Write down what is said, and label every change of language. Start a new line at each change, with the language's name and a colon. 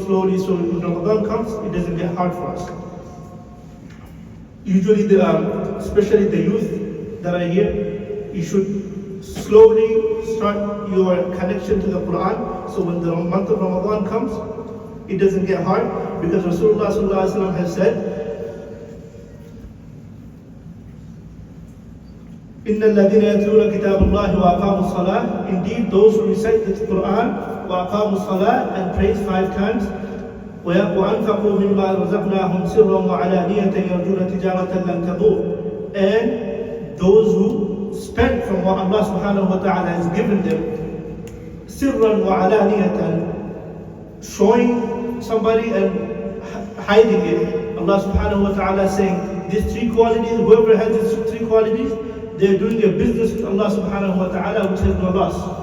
English: When Ramadan comes, it doesn't get hard for us. Usually, especially the youth that are here, you should slowly start your connection to the Quran. So when the month of Ramadan comes, it doesn't get hard, because Rasulullah sallallahu alaihi wasallam has said,
Arabic: إن الذين يتلون كتاب الله وأقاموا الصلاة.
English: Indeed, those who recite the Quran,
Arabic: وأقاموا الصلاة,
English: and praise 5 times,
Arabic: وأنفقوا مما رزقناهم سرا وعلانية يرجون تجارة لن تبور.
English: And those who spend from what Allah subhanahu wa ta'ala has given them,
Arabic: سرا وعلانية,
English: showing somebody and hiding it. Allah subhanahu wa ta'ala is saying these 3 qualities, whoever has these 3 qualities, they're doing a business with Allah subhanahu wa ta'ala which has no loss.